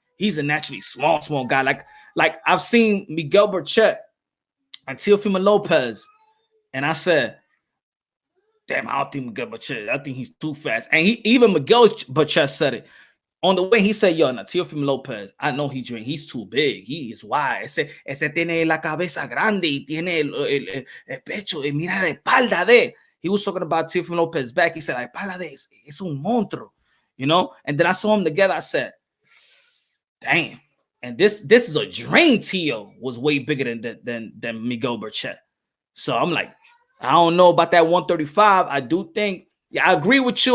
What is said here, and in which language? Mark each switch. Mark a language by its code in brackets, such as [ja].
[en] He's a naturally small guy. Like I've seen Miguel Berchelt and Thurman Lopez, and I said, damn, I don't think Miguel Berchelt, I think he's too fast. And even Miguel Berchelt said it. On the way, he said, yo, now Thurman Lopez, I know he's too big. He is wide. [es] Ese tiene la cabeza grande y tiene el pecho y mira la espalda de él. [en] He was talking about Thurman Lopez's back. He said, [es] la espalda de él es un monstruo, [en] And then I saw him together. I said, damn. And this is a dream. Tio was way bigger than Miguel Berchelt. So I'm like, I don't know about that 135. I do think, I agree with you.